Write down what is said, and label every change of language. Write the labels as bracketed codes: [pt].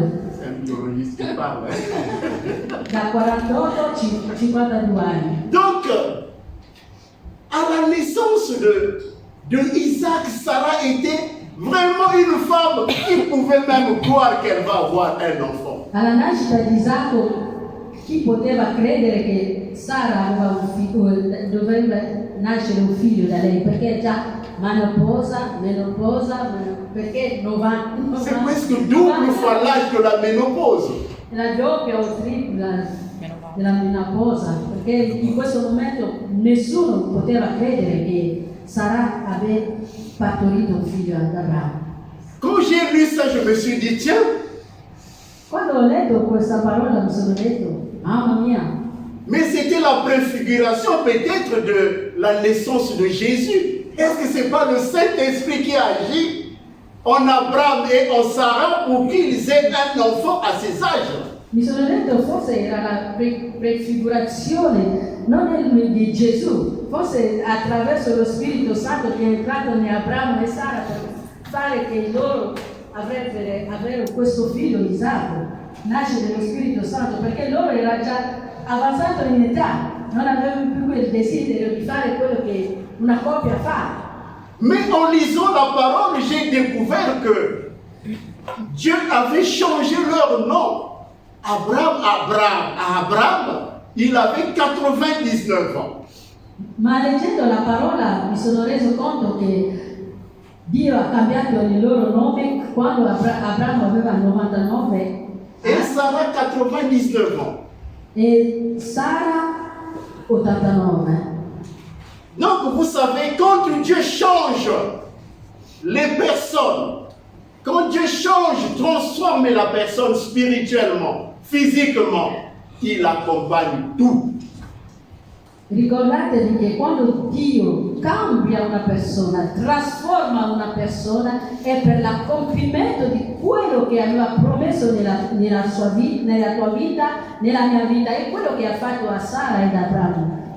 [fr] C'est un biologiste qui parle. [it] Da 48-52 anni. [fr] Donc, à la naissance de Isaac, Sarah était vraiment une femme qui pouvait même croire qu'elle va avoir un enfant. [it] Alla nascita di Isacco, chi poteva credere che Sara aveva dovrebbe nascere un figlio da lei, perché già menopausa, perché 90. [fr] C'est presque double fois l'âge de la ménopause. [it] La doppia o tripla della menopausa, perché in questo momento nessuno poteva credere che Sara aveva partorito un figlio ad Abramo. [fr] Quand j'ai lu ça, je me suis dit, tiens, [it] Quando ho letto questa parola mi sono detto, mamma mia, [fr] mais c'était la préfiguration peut-être de la naissance de Jésus. Est-ce que ce n'est pas le Saint-Esprit qui agit en Abraham et en Sarah pour qu'ils aient un enfant à ces âges? [it] mi sono detto forse era la prefigurazione non di Gesù, forse attraverso lo Spirito Santo che è entrato in Abramo e Sara per fare che loro avrebbero questo figlio Isacco, nasce dello Spirito Santo, perché loro era già avanzato in età, non avevano più quel desiderio di fare quello che una coppia fa. [fr] Mais en lisant la parole, j'ai découvert que Dieu avait changé leur nom. Abraham, il avait 99 ans. [it] Ma leggendo la parola mi sono reso conto che Dio ha cambiato il loro nome quando Abramo aveva 99 [fr] Et Sarah 99 ans. [it] e Sara 89. [fr] Donc vous savez, quand Dieu change les personnes, quand Dieu change, transforme la personne spirituellement, physiquement, il accompagne tout. [it] Ricordatevi che quando Dio cambia una persona, trasforma una persona, è per l'accompimento di quello che aveva promesso nella tua vita, nella mia vita, e quello che ha fatto a Sara ed Abramo.